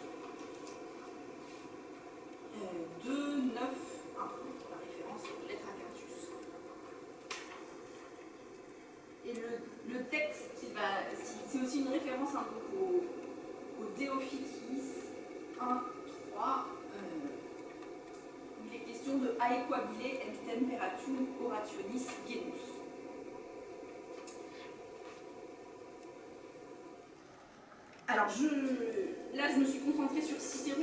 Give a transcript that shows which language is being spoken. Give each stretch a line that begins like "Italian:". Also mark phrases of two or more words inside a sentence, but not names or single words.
French: 2, 9, 1, la référence aux lettres à Quintus. Et le texte, c'est aussi une référence un peu au Deophytis 1, 3, où il est question de
Latin: aequabile et temperatum orationis genus.
French: Alors, là, je me suis concentrée sur Cicéron.